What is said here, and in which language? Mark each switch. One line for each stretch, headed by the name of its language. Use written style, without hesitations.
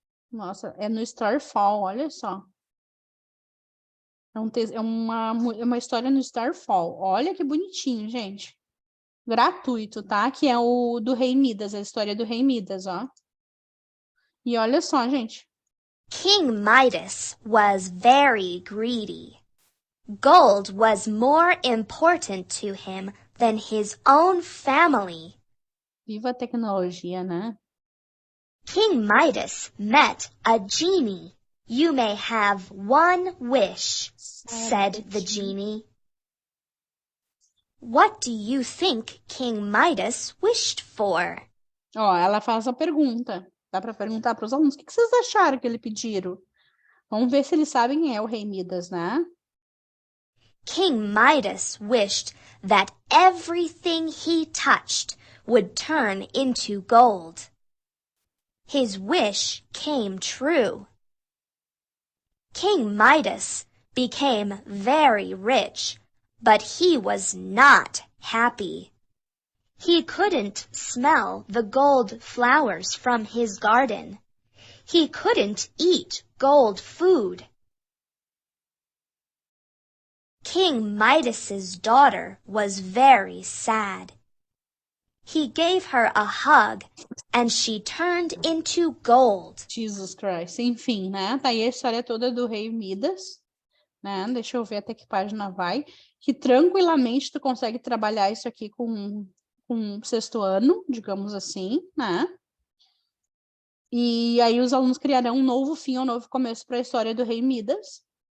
Portuguese: Nossa, é no Starfall, olha só. É uma história no Starfall. Olha que bonitinho, gente. Gratuito, tá? Que é o do Rei Midas, a história do Rei Midas, ó. E olha só, gente.
English: King Midas was very greedy. Gold was more important to him than his own family.
Portuguese: Viva a tecnologia, né?
English: King Midas met a genie. You may have one wish, said the genie. What do you think King Midas wished for?
Portuguese: Ó, ela faz a pergunta. Dá para perguntar para os alunos, o que vocês acharam que ele pediram? Vamos ver se eles sabem quem é o Rei Midas, né?
English: King Midas wished that everything he touched would turn into gold. His wish came true. King Midas became very rich, but he was not happy. He couldn't smell the gold flowers from his garden. He couldn't eat gold food. King Midas's daughter was very sad. He gave her a hug and she turned into gold. Jesus Christ.
Portuguese: Enfim, né? Tá aí a história toda do Rei Midas, né? Deixa eu ver até que página vai. Que tranquilamente tu consegue trabalhar isso aqui com sexto ano, digamos assim, né? E aí os alunos criarão um novo fim, um novo começo para a história do Rei Midas.